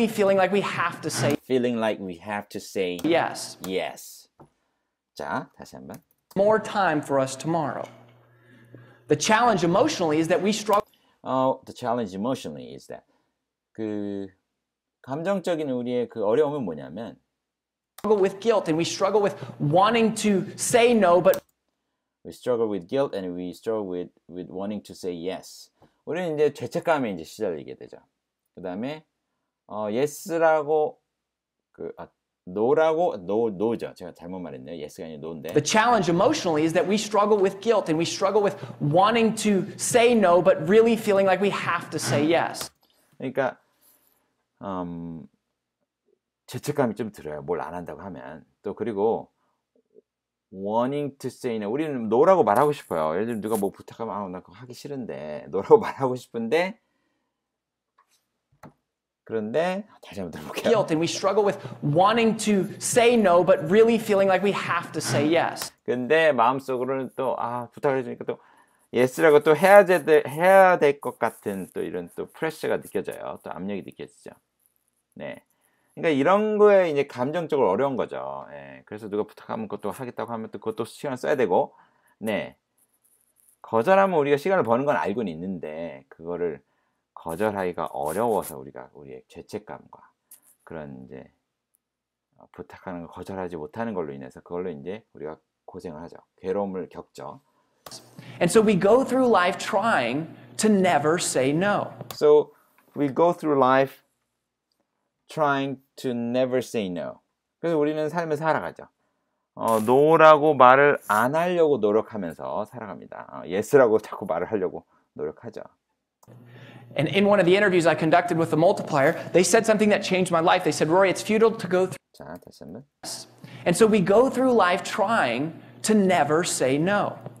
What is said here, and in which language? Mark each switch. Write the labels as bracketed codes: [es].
[en] feeling like we have to say yes. [ko] yes. 자, 다시 한번. [en] More time for us tomorrow. The challenge emotionally is that we struggle The challenge emotionally is that [ko] 그 감정적인 우리의 그 어려움은 뭐냐면 [en] with guilt and we struggle with wanting to say no but we struggle with guilt and we struggle with wanting to say yes. [ko] 우리는 이제 죄책감에 이제 시달리게 되죠. 그다음에 yes라고 no죠. 제가 잘못 말했네요. yes가 아니라 no인데. [en] The challenge emotionally is that we struggle with guilt and we struggle with wanting to say no but really feeling like we have to say yes. [ko] 그러니까 죄책감이 좀 들어요. 뭘 안 한다고 하면. 또 그리고 [en] wanting to say no. [ko] 우리는 no라고 말하고 싶어요. 예를 들면 누가 뭐 부탁하면 나 그거 하기 싫은데 no라고 말하고 싶은데 그런데 다시 한번 들어볼게요. [en] Guilt and we struggle with wanting to say no but really feeling like we have to say yes. [ko] 근데 마음속으로는 또 부탁을 해주니까 또 yes라고 또 해야 될 것 같은 또 이런 또 프레셔가 느껴져요. 또 압력이 느껴지죠. 네. 그러니까 이런 거에 이제 감정적으로 어려운 거죠. 예. 그래서 누가 부탁하면 그것도 하겠다고 하면 또 그것도 시간 써야 되고, 네. 거절하면 우리가 시간을 버는 건 알고는 있는데, 그거를 거절하기가 어려워서 우리의 죄책감과 그런 이제 부탁하는 걸 거절하지 못하는 걸로 인해서 그걸로 이제 우리가 고생을 하죠. 괴로움을 겪죠. [en] And so we go through life trying to never say no. So we go through life trying to never say no. [ko] 그래서 우리는 삶을 살아가죠. no라고 말을 안 하려고 노력하면서 살아갑니다. yes라고 자꾸 말을 하려고 노력하죠. [en] And in one of the interviews I conducted with the multiplier, they said something that changed my life. They said, Rory, it's futile to go through. [ko] 자, 다시 한번. [en] And so we go through life trying to never say no.